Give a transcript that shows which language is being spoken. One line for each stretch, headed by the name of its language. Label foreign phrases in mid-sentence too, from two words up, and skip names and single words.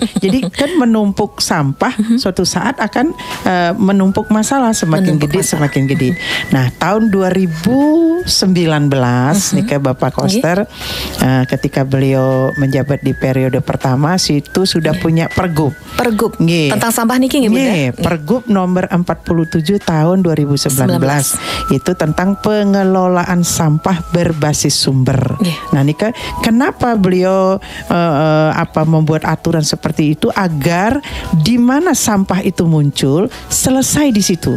Indonesian: Jadi kan menumpuk sampah suatu saat akan menumpuk masalah semakin gede. Nah, tahun 2019 nih ke Bapak Koster ketika beliau menjabat di periode pertama situ sudah punya pergub. Tentang sampah
Balinese: niki nggih,
Indonesian: Pergub nomor 47 tahun 2019. Itu tentang pengelolaan sampah berbasis sumber. Nah, nika kenapa beliau membuat aturan seperti itu agar di mana sampah itu muncul selesai di situ.